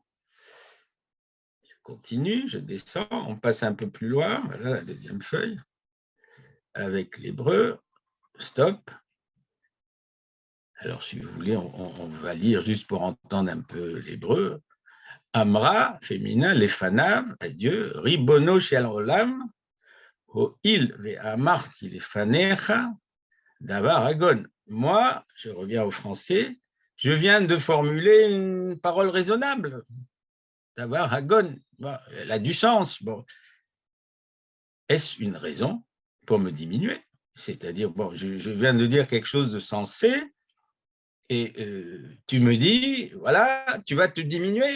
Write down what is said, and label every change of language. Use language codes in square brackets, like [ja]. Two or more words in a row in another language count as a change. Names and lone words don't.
[fr] Je continue, je descends, on passe un peu plus loin, voilà la deuxième feuille, avec l'hébreu, stop. Alors, si vous voulez, on va lire juste pour entendre un peu l'hébreu. Amra, féminin, lefanav, à Dieu, [he] ריבונו של עולם, הואיל ואמרתי לפניך, דבר הגון. [fr] Moi, je reviens au français, je viens de formuler une parole raisonnable. [he] דבר הגון, [fr] bon, elle a du sens. Bon. Est-ce une raison pour me diminuer? C'est-à-dire, bon, je viens de dire quelque chose de sensé, et tu me dis, voilà, tu vas te diminuer.